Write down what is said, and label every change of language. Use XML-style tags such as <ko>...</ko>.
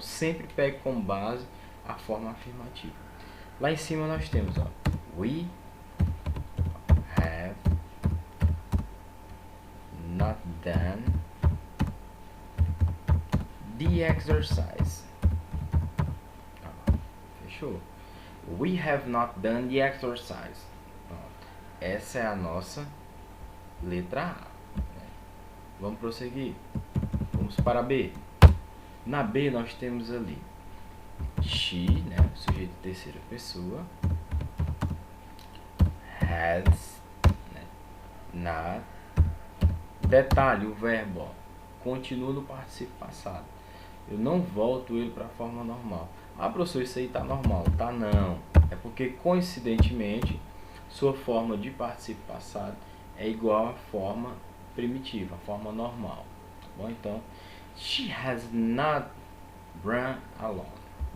<pt>Sempre pegue como base a forma afirmativa. Lá em cima nós temos, ó,</pt> <en>we have not done the exercise.</en> <pt>Fechou?</pt> <en>We have not done the exercise.</en> <pt>Pronto. Essa é a nossa letra A. Vamos prosseguir. Vamos para B. Na B nós temos ali she, né, sujeito de terceira pessoa, has, né, not. Detalhe, o verbo, ó, continua no particípio passado. Eu não volto ele para a forma normal. Ah, professor, isso aí tá normal. Tá não. É porque, coincidentemente, sua forma de particípio passado é igual à forma primitiva, a forma normal. Tá bom?</pt> <en>Então, she has not run alone.</en>